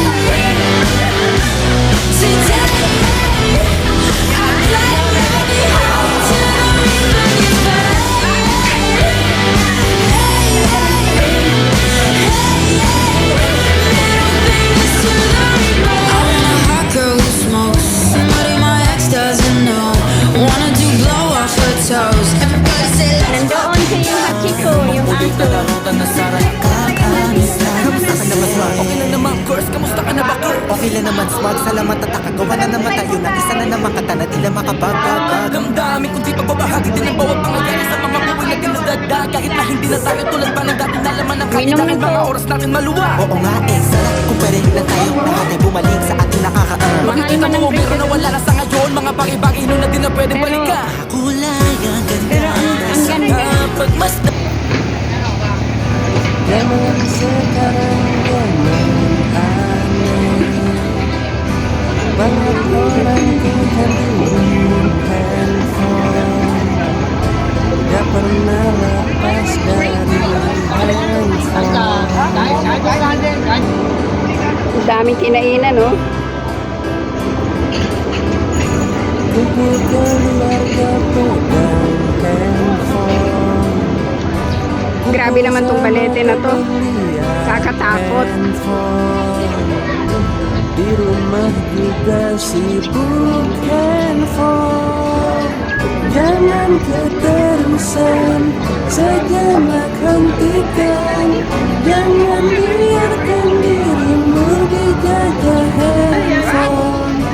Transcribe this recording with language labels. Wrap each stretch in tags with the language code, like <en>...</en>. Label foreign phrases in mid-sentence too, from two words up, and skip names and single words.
<en>Today, I play ready hard till the reaper gets paid. Hey, little fingers to the reaper. I want a hot girl who smokes. Somebody my ex doesn't know. Wanna do blow off her toes. Everybody say let's go.</en> <tl>Nandoon si yung Hachiko, yung aso. Okay lang naman, girls, kamusta ka na ba, girl? Okay lang naman, smart, salamat at nakagawa na naman tayo na isa na naman kata na tila makabagabag. Damdamin kung di pagbabahagi din ang bawat pangyayari sa mga buhay na dinadagdag. Kahit na hindi na tayo tulad pa ng dati na laman ng kahit dahil mga oras natin maluwa. Oo nga eh, sarap kung pwede lang tayo lahat ay bumalik sa ating nakakaan. Makikita mo meron na wala na sa ngayon, mga bagay-bagay nun na di na pwedeng balikan. Kulay ang ganda. Pero ang ganda. Kapag mas</tl> <id>Ganon sekarang aneh. Banyak orang tinggal di handphone. Gak pernah lepas dari handphone.</id> <tl>Ang daming kinainan, no?</tl> <id>Kumpul keluarga pegang handphone.</id> <tl>Grabe naman tong balete na to. Kakatakot.</tl> <id>Di rumah juga sibuk handphone. Jangan keterusan, sejenak hentikan. Jangan biarkan dirimu dijajah handphone.</id>